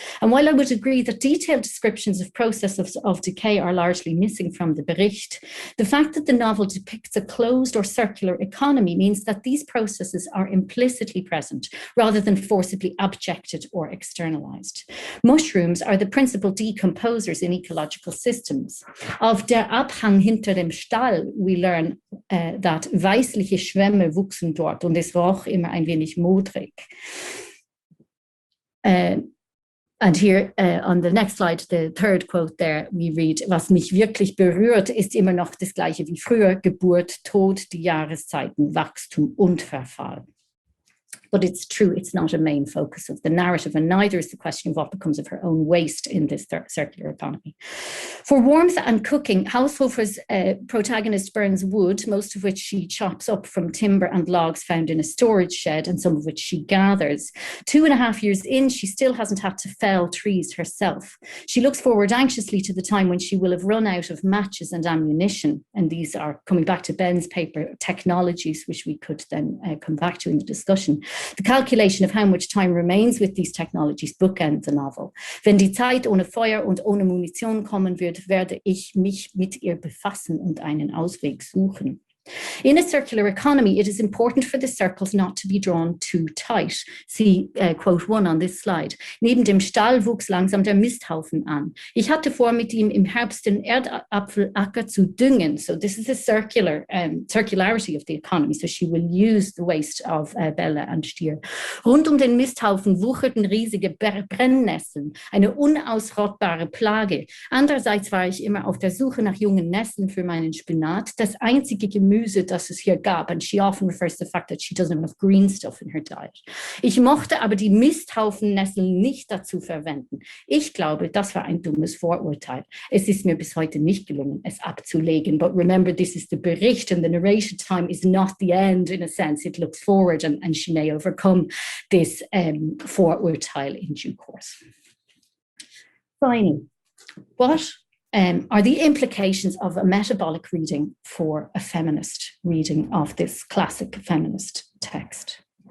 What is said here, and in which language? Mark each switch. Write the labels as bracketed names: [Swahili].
[English] And while I would agree that detailed descriptions of processes of decay are largely missing from the Bericht, the fact that the novel depicts a closed or circular economy means that these processes are implicitly present rather than forcibly abjected or externalized. Mushrooms are the principal decomposers in ecological systems. Of [German] der Abhang hinter dem Stall [English] we learn that [German] weißliche Schwämme wuchsen dort und es roch immer ein wenig modrig. [English] And here on the next slide, the third quote there, we read, [German] was mich wirklich berührt, ist immer noch das Gleiche wie früher, Geburt, Tod, die Jahreszeiten, Wachstum und Verfall. [English] But it's true, it's not a main focus of the narrative, and neither is the question of what becomes of her own waste in this circular economy. For warmth and cooking, Haushofer's protagonist burns wood, most of which she chops up from timber and logs found in a storage shed, and some of which she gathers. 2.5 years in, she still hasn't had to fell trees herself. She looks forward anxiously to the time when she will have run out of matches and ammunition, and these are coming back to Ben's paper, technologies, which we could then come back to in the discussion. The calculation of how much time remains with these technologies bookends the novel. [German] Wenn die Zeit ohne Feuer und ohne Munition kommen wird, werde ich mich mit ihr befassen und einen Ausweg suchen. [English] In a circular economy, it is important for the circles not to be drawn too tight. See quote 1 on this slide. [German] Neben dem Stall wuchs langsam der Misthaufen an. Ich hatte vor, mit ihm im Herbst den Erdapfelacker zu düngen. [English] So this is a circularity of the economy. So she will use the waste of Bella and Stier. [German] Rund um den Misthaufen wucherten riesige Brennnesseln, eine unausrottbare Plage. Andererseits war ich immer auf der Suche nach jungen Nesseln für meinen Spinat. Das einzige Gemüse, das es hier gab, [English] and she often refers to the fact that she doesn't have enough green stuff in her diet. [German] Ich mochte aber die Misthaufennnesseln nicht dazu verwenden. Ich glaube, das war ein dummes Vorurteil. Es ist mir bis heute nicht gelungen, es abzulegen. [English] But remember, this is the Bericht, and the narration time is not the end in a sense. It looks forward, and she may overcome this Vorurteil in due course. Finally, what are the implications of a metabolic reading for a feminist reading of this classic feminist text?